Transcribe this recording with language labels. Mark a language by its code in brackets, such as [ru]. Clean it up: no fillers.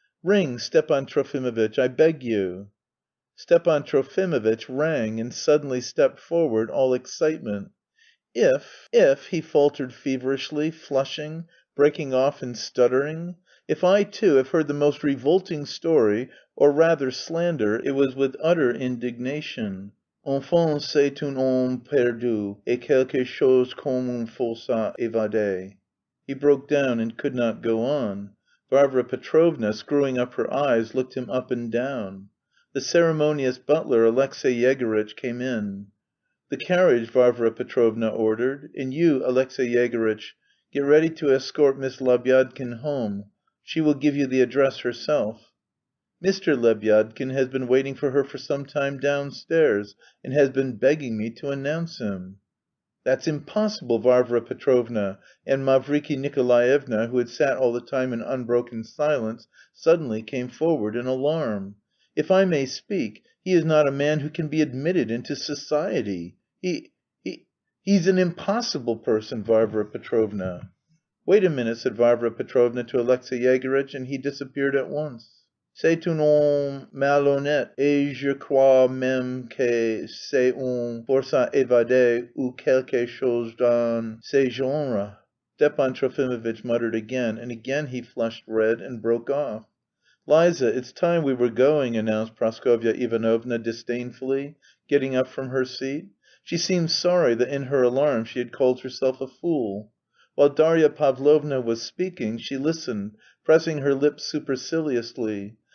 [en] "Ring, Stepan Trofimovitch, I beg you." Stepan Trofimovitch rang and suddenly stepped forward, all excitement. If," he faltered feverishly, flushing, breaking off and stuttering, "if I too have heard the most revolting story, or rather slander," it was with utter indignation. [fr] "Enfin c'est un homme perdu, et quelque chose comme une forçat évadée." [en] He broke down and could not go on. Varvara Petrovna, screwing up her eyes, looked him up and down. The ceremonious butler, Alexey Yegorytch, came in. "The carriage," Varvara Petrovna ordered. "And you, Alexey Yegorytch, get ready to escort Miss Lebyadkin home. She will give you the address herself." "Mr. Lebyadkin has been waiting for her for some time downstairs, and has been begging me to announce him." "That's impossible, Varvara Petrovna," and Mavriky Nikolaevna, who had sat all the time in unbroken silence, suddenly came forward in alarm. "If I may speak, he is not a man who can be admitted into society. He's an impossible person, Varvara Petrovna." "Wait a minute," said Varvara Petrovna to Alexey Yegorytch, and he disappeared at once. [fr] "C'est un homme malhonnête, et je crois même que c'est un forçat évadé ou quelque chose dans ce genre," [en] Stepan Trofimovitch muttered again, and again he flushed red and broke off. "Liza, it's time we were going," announced Praskovya Ivanovna disdainfully, getting up from her seat. She seemed sorry that in her alarm she had called herself a fool. While Darya Pavlovna was speaking, she listened, pressing her lips superciliously.